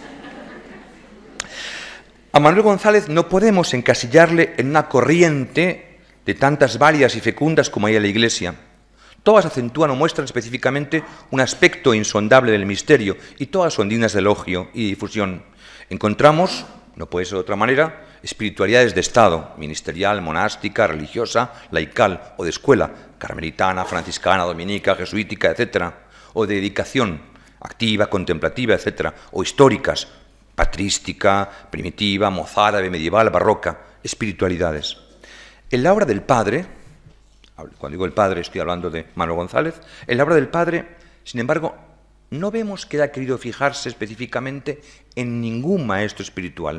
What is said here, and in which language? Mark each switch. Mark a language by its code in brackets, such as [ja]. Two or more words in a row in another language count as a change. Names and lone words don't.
[es] A Manuel González no podemos encasillarle en una corriente de tantas varias y fecundas como hay en la Iglesia. Todas acentúan o muestran específicamente un aspecto insondable del misterio y todas son dignas de elogio y difusión. Encontramos, no puede ser de otra manera, espiritualidades de Estado, ministerial, monástica, religiosa, laical o de escuela, carmelitana, franciscana, dominica, jesuítica, etc., o de dedicación activa, contemplativa, etc., o históricas, patrística, primitiva, mozárabe, medieval, barroca, espiritualidades. En la obra del Padre, cuando digo el Padre estoy hablando de Manuel González, en la obra del Padre, sin embargo, no vemos que haya querido fijarse específicamente en ningún maestro espiritual.